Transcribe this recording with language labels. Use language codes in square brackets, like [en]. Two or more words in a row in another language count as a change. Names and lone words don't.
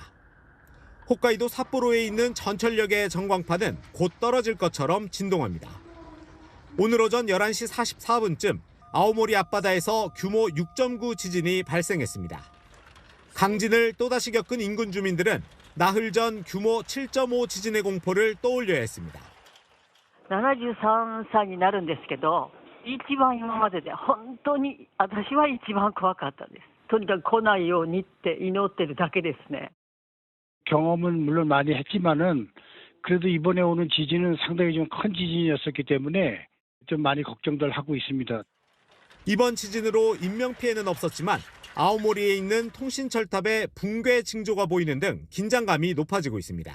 [ko] 홋카이도 삿포로에 있는 전철역의 전광판은 곧 떨어질 것처럼 진동합니다. 오늘 오전 11시 44분쯤 아오모리 앞바다에서 규모 6.9 지진이 발생했습니다. 강진을 또다시 겪은 인근 주민들은 나흘 전 규모 7.5 지진의 공포를 떠올려야 했습니다. [ja] 73歳になるんですけど、一番今までで本当に私は一番怖かったです。とにかく来ないようにって祈ってるだけですね。 [ko] 경험은 물론 많이 했지만은 그래도 이번에 오는 지진은 상당히 좀 큰 지진이었었기 때문에 좀 많이 걱정들 하고 있습니다. 이번 지진으로 인명피해는 없었지만 아오모리에 있는 통신철탑에 붕괴 징조가 보이는 등 긴장감이 높아지고 있습니다.